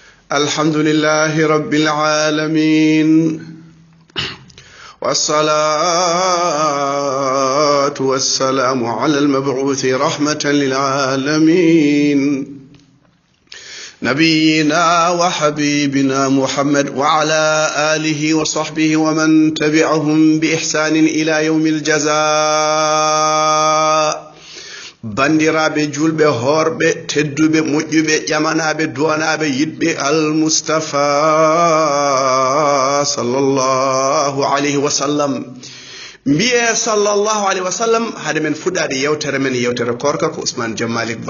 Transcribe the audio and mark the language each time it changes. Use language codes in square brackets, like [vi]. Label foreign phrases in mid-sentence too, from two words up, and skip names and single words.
[ar] الحمد لله رب العالمين والصلاة والسلام على المبعوث رحمة للعالمين نبينا وحبيبنا محمد وعلى آله وصحبه ومن تبعهم بإحسان إلى يوم [ff] الجزاء bandiraɓe julɓe horɓe tedduɓe moƴƴuɓe ƴamanaɓe duwanaɓe yiɗɓe almustafa [ar] صلى الله عليه وسلم [ff] mbiye [ar] صلى الله عليه وسلم [ff] haade men fuɗɗade yewtere men yewtere korka ko Ousmane Diam Malick Ba